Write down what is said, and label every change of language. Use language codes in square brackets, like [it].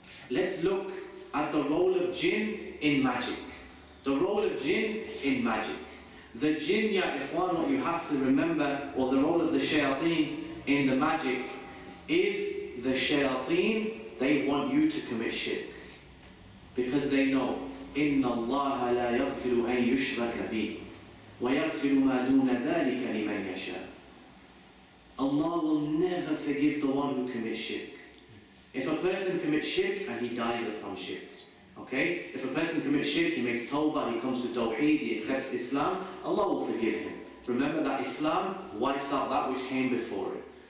[en] Let's look at the role of jinn in magic. The role of jinn in magic. The jinn, ya ikhwan, what you have to remember, or the role of the shayateen in the magic, is the shayateen, they want you to commit shirk. Because they know, [ar] إِنَّ اللَّهَ لَا يَغْفِرُ أَن يُشْرَكَ بِهِ وَيَغْفِرُ مَا دُونَ ذَلِكَ لِمَنْ يَشَاءُ. [en] Allah will never forgive the one who commits shirk. If a person commits shirk and he dies upon shirk, okay? If a person commits shirk, he makes tawbah, he comes to tawheed, he accepts Islam, Allah will forgive him. Remember that Islam wipes out that which came before it.